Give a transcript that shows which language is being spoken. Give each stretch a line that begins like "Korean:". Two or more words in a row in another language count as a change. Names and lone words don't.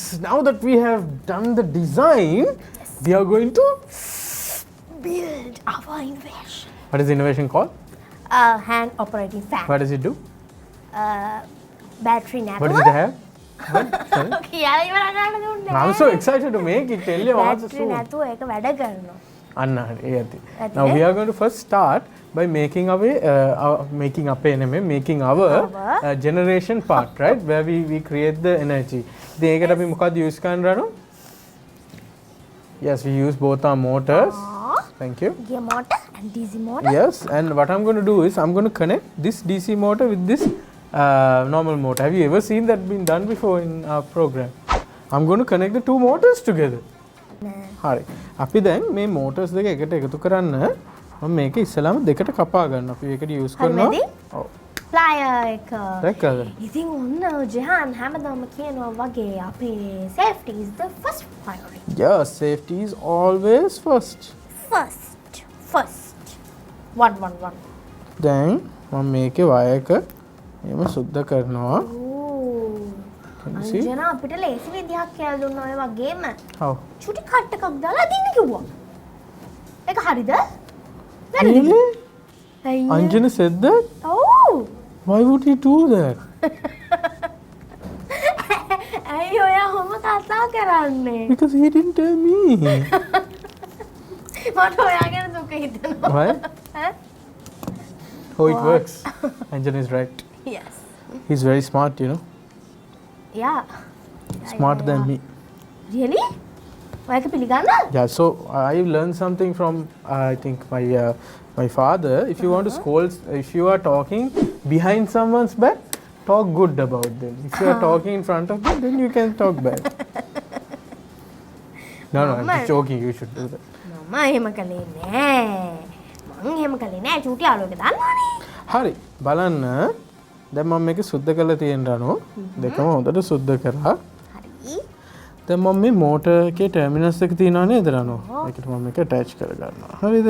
English: Now that we have done the design, we are going to Build our innovation. what is the innovation called? Hand operating fan. What does it do? Battery What does it have? What? Sorry.
Sinhala: කියලා ඉවර කරන්න දුන්නේ.
English: I'm so excited to make it. Tell you what
Sinhala: බැටරි නැතුව ඒක වැඩ කරනවා. Anna, ඇති. ඇති
English: Now
Sinhala: නේ?
English: we are going to first start by making our generation part, right? Where we create the energy.
Sinhala: ඉතින් ඒකට අපි මොකක්ද use කරන්න?
English: Yes, we use both our motors. Thank you. Gear motor and DC motor. Yes, and what I'm going to do is I'm going to connect this DC motor with this normal motor. Have you ever seen that been done before in our program? I'm going to connect the two motors together.
Sinhala: හරි. අපි දැන් මේ motors දෙක එකට එකතු කරන්න මම මේක ඉස්සලාම දෙකට කපා ගන්න. අපි ඒකට use කරනවා. හරිද? ඔව්. plier එක. දැක්කද? ඉතින් ඔන්න ජෙහන් හැමදාම කියනවා වගේ අපේ
English: safety is the first priority. Yeah, safety is always first. First. One.
Sinhala: දැන් මම මේකේ wire එක එහෙම සුද්ධ කරනවා.
English: Can you see?
Sinhala: අංජනා අපිට ලේසි විදිහක් කියලා දුන්නා ඔය වගේම.
English: How?
Sinhala: චුටි කට් එකක් දාලා අදින්න කිව්වා. ඒක හරිද?
English: Really?
Sinhala: ඇයි?
English: Anjana said that?
Sinhala: ඔව්.
English: Why would he do that?
Sinhala: ඇයි ඔයා ඔහොම කතා කරන්නේ?
English: Because he didn't tell me.
Sinhala: මට ඔයා ගැන දුක හිතෙනවා.
English: Why? ඈ? Oh, it What? works. Anjana is right. Yes. He's very smart, you know. Yeah. Smarter than me. Really?
Sinhala: ඔයා ඒක පිළිගන්නද?
English: Yeah, so I learned something from I think my father. If you want to scold, if you are talking behind someone's back, talk good about them. If you are talking in front of them, then you can talk bad. No, I'm just joking. You should do that.
Sinhala: මම එහෙම කළේ නෑ. මං එහෙම කළේ නෑ චූටි යාළුවෙක් දන්නවනේ. හරි බලන්න දැන් මම මේක සුද්ධ කරලා තියෙනවා දෙකම හොඳට සුද්ධ කරා. හරි. දැන් මම මේ මෝටර් එකේ ටර්මිනල්ස් එක තියෙනවා නේද රනෝ? ඒකට මම මේක ඇටච් කර ගන්නවා. හරිද?